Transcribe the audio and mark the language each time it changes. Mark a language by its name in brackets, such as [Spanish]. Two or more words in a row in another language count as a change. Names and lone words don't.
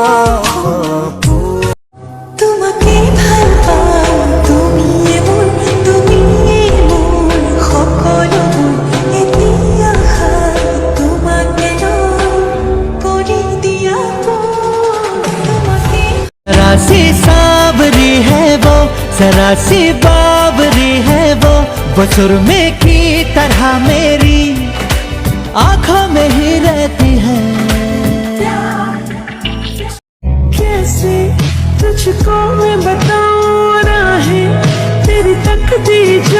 [Assamese] তোমাকে ভাল পাওঁ তুমি মোৰ সকলোবোৰ এতিয়া তোমাকে কৰি দিয়া তোমাকে [Hindi] राशि साबरी है वो जरा सी बाबरी है वो सुरमे की तरह मेरी आंखों में ही रहती है। कैसे तुझको मैं बताऊं राहें तेरी तकदीर